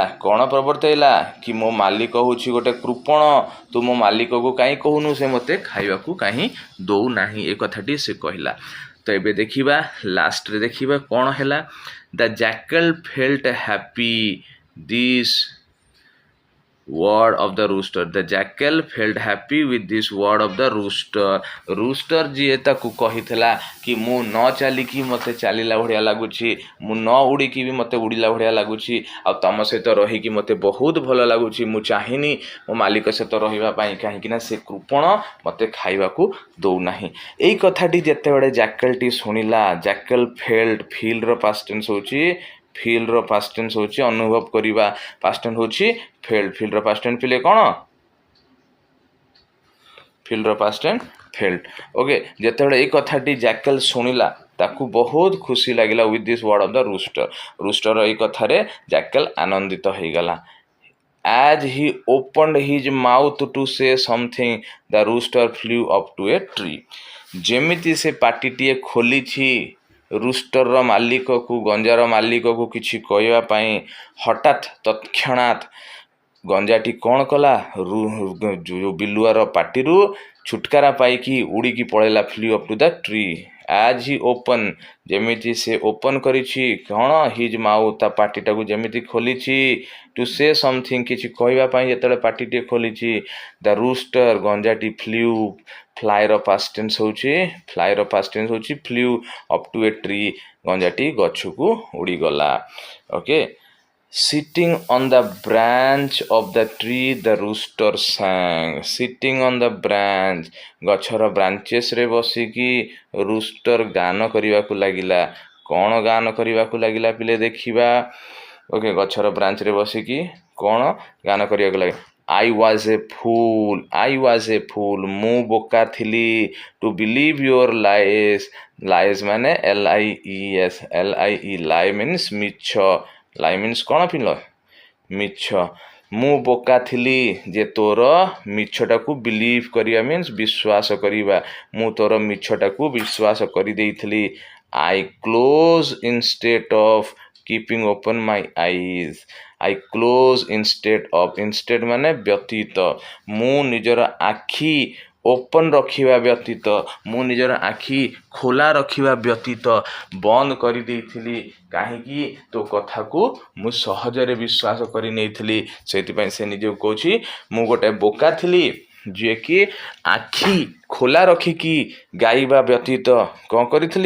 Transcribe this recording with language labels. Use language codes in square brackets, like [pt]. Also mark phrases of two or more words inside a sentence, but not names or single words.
[or] କ'ଣ ପ୍ରବର୍ତ୍ତେଇଲା? କି ମୋ ମାଲିକ ହେଉଛି ଗୋଟେ କୃପଣ, ତୁ ମୋ ମାଲିକକୁ କାହିଁ କହୁନୁ ସେ ମୋତେ ଖାଇବାକୁ କାହିଁ ଦଉନାହିଁ, ଏ କଥାଟି ସେ କହିଲା। ତ ଏବେ ଦେଖିବା, ଲାଷ୍ଟରେ ଦେଖିବା କ'ଣ ହେଲା। [en] The jackal felt happy this word of the rooster. The jackal felt happy with this word of the rooster. [or] rooster ଯିଏ ତାକୁ କହିଥିଲା କି ମୁଁ ନ ଚାଲିକି ମୋତେ ଚାଲିଲା ଭଳିଆ ଲାଗୁଛି, ମୁଁ ନ ଉଡ଼ିକି ବି ମୋତେ ଉଡ଼ିଲା ଭଳିଆ ଲାଗୁଛି, ଆଉ ତମ ସହିତ ରହିକି ମୋତେ ବହୁତ ଭଲ ଲାଗୁଛି, ମୁଁ ଚାହିଁନି ମୋ ମାଲିକ ସହିତ ରହିବା ପାଇଁ, କାହିଁକି ନା ସେ କୃପଣ ମୋତେ ଖାଇବାକୁ ଦଉନାହିଁ। ଏଇ କଥାଟି ଯେତେବେଳେ ଜ୍ୟାକେଲଟି ଶୁଣିଲା, [en] jackal felt, [or] ଫିଲ୍ର [en] past tense [or] ହେଉଛି, ଫିଲ୍ର [en] past tense [or] ହେଉଛି ଅନୁଭବ କରିବା, [en] past tense [or] ହେଉଛି ଫେଲ୍ଟ। ଫିଲ୍ଡର [en] past tense [or] ପିଲେ କ'ଣ? ଫିଲ୍ଡର [en] past tense [or] ଫେଲ୍ଟ। ଓକେ, ଯେତେବେଳେ ଏଇ କଥାଟି ଜ୍ୟାକେଲ ଶୁଣିଲା ତାକୁ ବହୁତ ଖୁସି ଲାଗିଲା। [en] with this word of the rooster, [or] ରୁଷ୍ଟର ଏଇ କଥାରେ ଜ୍ୟାକେଲ ଆନନ୍ଦିତ ହେଇଗଲା। [en] As he opened his mouth to say something, the rooster flew up to a tree. [or] ଯେମିତି ସେ ପାଟିଟିଏ ଖୋଲିଛି ରୁଷ୍ଟରର ମାଲିକକୁ, ଗଞ୍ଜାର ମାଲିକକୁ କିଛି କହିବା ପାଇଁ, ହଠାତ୍ ତତ୍କ୍ଷଣାତ୍ ଗଞ୍ଜାଟି କ'ଣ କଲା? ବିଲୁଆର ପାଟିରୁ ଛୁଟକାରା ପାଇକି ଉଡ଼ିକି ପଳେଇଲା। [en] Flew up to the tree. As he open, [or] ଯେମିତି ସେ ଓପନ୍ କରିଛି କ'ଣ? [en] his mouth, [or] ତା ପାଟିଟାକୁ ଯେମିତି ଖୋଲିଛି, [en] to say something, [or] କିଛି କହିବା ପାଇଁ ଯେତେବେଳେ ପାଟିଟିଏ ଖୋଲିଛି, [en] the rooster, [or] ଗଞ୍ଜାଟି ଫ୍ଲିଉ, ଫ୍ଲାଏର [en] past tense [or] ହେଉଛି, ଫ୍ଲାଏର [en] past tense [or] ହେଉଛି [en] flew up to a tree, [or] ଗଞ୍ଜାଟି ଗଛକୁ ଉଡ଼ିଗଲା। ଓକେ, [en] Sitting on the branch of the tree, the rooster sang. Sitting on the branch, [or] ଗଛର ବ୍ରାଞ୍ଚେସରେ ବସିକି ରୁଷ୍ଟର ଗାନ କରିବାକୁ ଲାଗିଲା। କ'ଣ ଗାନ କରିବାକୁ ଲାଗିଲା ପିଲେ ଦେଖିବା। ଓକେ, ଗଛର ବ୍ରାଞ୍ଚରେ ବସିକି କ'ଣ ଗାନ କରିବାକୁ ଲାଗିଲା? [en] I was a fool, I was a fool, [or] ମୁଁ ବୋକା ଥିଲି, [en] to believe your lies. lies ମାନେ LIES, LIE, lie means ମିଛ, lie means [or] କ'ଣ ପିଲ? ମିଛ। ମୁଁ ବୋକା ଥିଲି ଯେ ତୋର ମିଛଟାକୁ ବିଲିଭ୍ କରିବା ମିନ୍ସ ବିଶ୍ୱାସ କରିବା, ମୁଁ ତୋର ମିଛଟାକୁ ବିଶ୍ୱାସ କରିଦେଇଥିଲି। [en] I close instead of keeping open my eyes. I close instead of, [or] instead ମାନେ ବ୍ୟତୀତ, ମୁଁ ନିଜର ଆଖି ଓପନ୍ ରଖିବା ବ୍ୟତୀତ, ମୁଁ ନିଜର ଆଖି ଖୋଲା ରଖିବା ବ୍ୟତୀତ ବନ୍ଦ କରିଦେଇଥିଲି। କାହିଁକି? ତୋ କଥାକୁ ମୁଁ ସହଜରେ ବିଶ୍ୱାସ କରି ନେଇଥିଲି। ସେଥିପାଇଁ ସେ ନିଜକୁ କହୁଛି ମୁଁ ଗୋଟେ ବୋକା ଥିଲି ଯିଏକି ଆଖି ଖୋଲା ରଖିକି ଗାଇବା ବ୍ୟତୀତ କ'ଣ କରିଥିଲି?